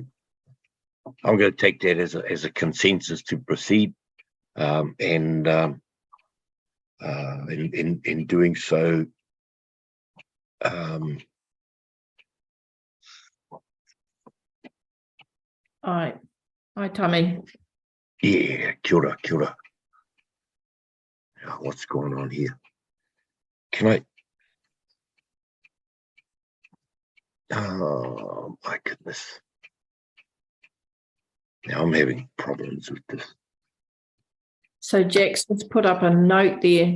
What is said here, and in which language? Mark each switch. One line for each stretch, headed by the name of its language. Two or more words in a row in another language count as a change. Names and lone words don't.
English: I'm going to take that as a consensus to proceed, and in doing so, Hi, Tommy. yeah,
Māori: kia ora, kia ora.
English: What's going on here? Can I? Oh my goodness. Now I'm having problems with this. So Jack's just put up a note there.